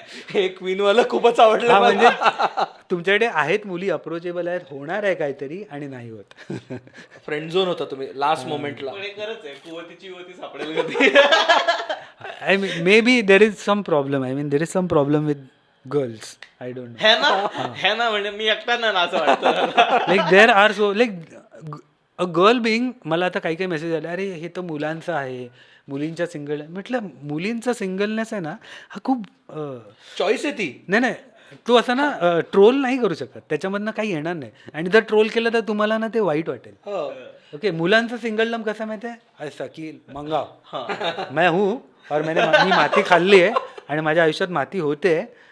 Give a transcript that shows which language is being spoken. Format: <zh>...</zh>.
<mr>हे क्वीनवाला खूपच आवडलं. म्हणजे तुमच्याकडे आहेत मुली अप्रोचेबल आहेत, होणार आहे काहीतरी आणि नाही होत. फ्रेंड झोन होता तुम्ही लास्ट मोमेंटला. पण हे खरंच आहे, कुवतीची युवती सापडेल कधी.</mr> <en>I mean, maybe there is some problem. I mean, there is some problem with girls. I don't know.</en> <mr>है ना म्हणजे मी एकटा ना असं वाटतं.</mr> <en>Like there are so like a girl being.</en> <mr>मला आता काही काही मेसेज आले, अरे हे तर मुलांचं आहे, मुलींच्या सिंगल. म्हटलं मुलींचा सिंगलनेस आहे ना हा खूप चॉईस आहे ती. नाही तू असं ना ट्रोल नाही करू शकत, त्याच्यामधनं काही येणार नाही. आणि जर ट्रोल केलं तर तुम्हाला ना ते वाईट वाटेल. ओके, मुलांचं सिंगलडम कसं माहिती आहे,</mr> <hi>ऐसा की मंगाव मैं हूँ</hi> <mr>और मी माती खाल्ली आहे आणि माझ्या आयुष्यात माती होते.</mr>